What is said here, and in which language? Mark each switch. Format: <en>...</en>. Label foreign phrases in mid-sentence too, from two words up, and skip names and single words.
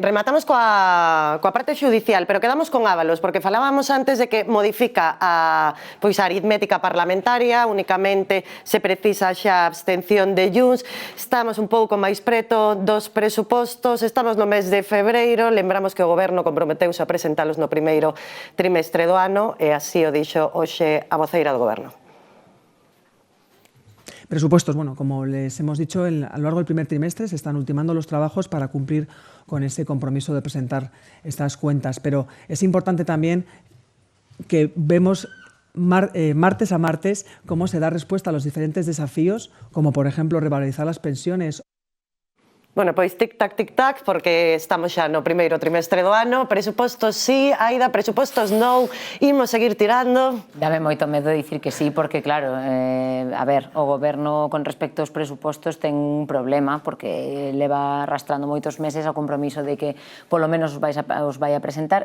<gl>Rematamos coa parte xudicial, pero quedamos con Ábalos, porque falábamos antes de que modifica a aritmética parlamentaria, únicamente se precisa xa a abstención de Junts, estamos un pouco máis preto dos presupostos, estamos no mes de febreiro, lembramos que o Goberno comprometeuse a presentalos no primeiro trimestre do ano, e así o dixo hoxe a voceira do Goberno.</gl> <es>Presupuestos, bueno, como les hemos dicho, a lo largo del primer trimestre se están ultimando los trabajos para cumplir con ese compromiso de presentar estas cuentas, pero es importante también que vemos martes a martes cómo se da respuesta a los diferentes desafíos, como por ejemplo revalorizar las pensiones.</es> <gl>Bueno, pois tic-tac, porque estamos xa no primeiro trimestre do ano, presupostos sí, Aida, presupostos non, imos seguir tirando. Dame moito medo dicir que sí, porque claro, a ver, o Goberno con respecto aos presupostos ten un problema, porque leva arrastrando moitos meses o compromiso de que polo menos os vai a presentar.</gl>